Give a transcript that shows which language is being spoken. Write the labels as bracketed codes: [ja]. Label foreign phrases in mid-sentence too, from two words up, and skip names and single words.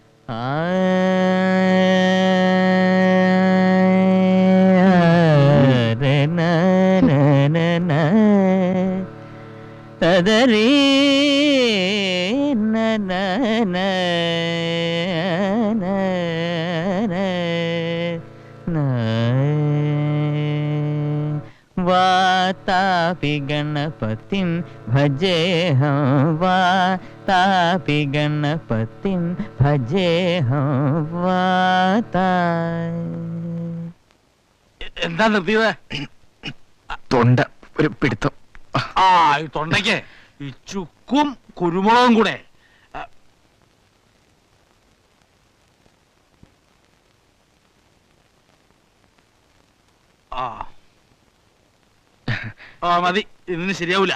[sa] തദരീ वातापि गणपतिं भजेऽहं वातापि गणपतिं भजेऽहं वाता [ml] എന്താ നിർത്തിയത്? തൊണ്ട ഒരു പിടുത്തം. ആ ഈ തൊണ്ടയ്ക്ക് ഈ ചുക്കും കുരുമുളകും കൂടെ. ആ ആ മതി, ഇതിന് ശരിയാവൂല.